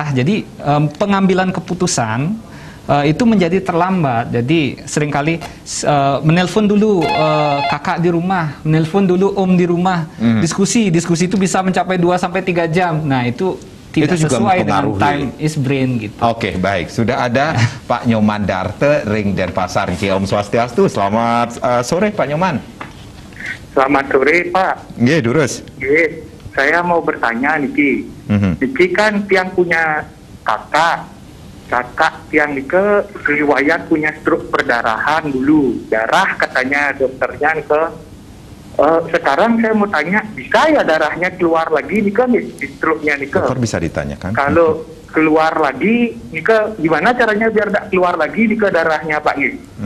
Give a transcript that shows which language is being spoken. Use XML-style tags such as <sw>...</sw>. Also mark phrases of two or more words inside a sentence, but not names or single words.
<id>Jadi pengambilan keputusan itu menjadi terlambat. Jadi seringkali menelpon dulu kakak di rumah, menelpon dulu om di rumah, diskusi itu bisa mencapai 2-3 jam. Nah itu tidak itu juga sesuai dengan mempengaruhi.</id> <en>time is brain gitu.</en> <id>Oke, baik. Sudah ada Pak Nyoman Darte, Ring Denpasar.</id> <ban>Om Swastiastu.</ban> <id>Selamat sore Pak Nyoman. Selamat sore Pak.</id> <ban>Nggih, Durus. Nggih,</ban> <id>saya mau bertanya Niki. Niki kan tiang punya kakak tiang Nike riwayat punya stroke perdarahan dulu. Darah katanya dokternya ke sekarang saya mau tanya, bisa ya darahnya keluar lagi nih kan di stroke-nya nih Dokter bisa ditanyakan. Kalau keluar lagi nih gimana caranya biar tidak keluar lagi nih darahnya Pak Niki?</id>